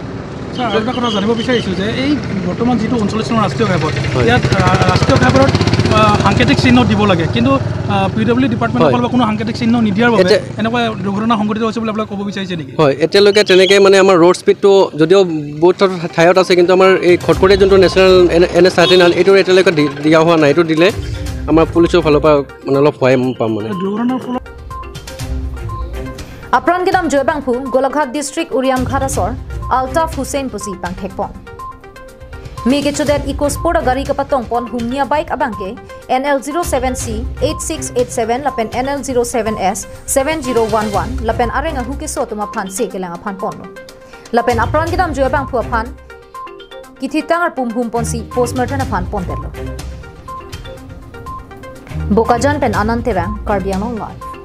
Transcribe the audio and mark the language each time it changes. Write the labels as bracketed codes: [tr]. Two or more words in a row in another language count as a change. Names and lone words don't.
[as] এটা কথা জানিব বিচাৰিছোঁ যে এই বৰ্তমান যিটো 39 নং ৰাষ্ট্ৰীয় ঘাইপথ ইয়াত ৰাষ্ট্ৰীয় ঘাইপথত সাংকেতিক চিহ্ন দিব লাগে কিন্তু [en] PWD department [as] ফালৰ পৰা কোনো সাংকেতিক চিহ্ন নিদিয়াৰ বাবে এনেকুৱা দুৰ্ঘটনা সংঘটিত হৈছে বুলি আপোনাক ক'ব বিচাৰিছে নেকি হয় এতিয়ালৈকে তেনেকৈ মানে আমাৰ [en] road speed [as] যদিও বহুত ঠাইত আছে কিন্তু আমাৰ এই খটখটি যোনটো নেশ্যনেল NH39 এইটো এতিয়ালৈকে দিয়া হোৱা নাই এইটো দিলে আমাৰ পুলিচৰ ফালৰ পৰা মানে অলপ সহায় পাম মানে দুৰ্ঘটনাৰ ফলত [mjw] apran kedam joy bangphu golaghat district uriam gharasor altaf hussein pusi pang thekpon mege chodet eco sport gari ka patong pon humnia bike abangke NL07C 8687 lapen NL07S 7011 lapen arenga huke so tuma phan se kelanga phan pon lapen apran kedam joy bangphu phan kithitangar pum hum ponsi postmortem phan pon derlo bokajan pen anantera karbiano live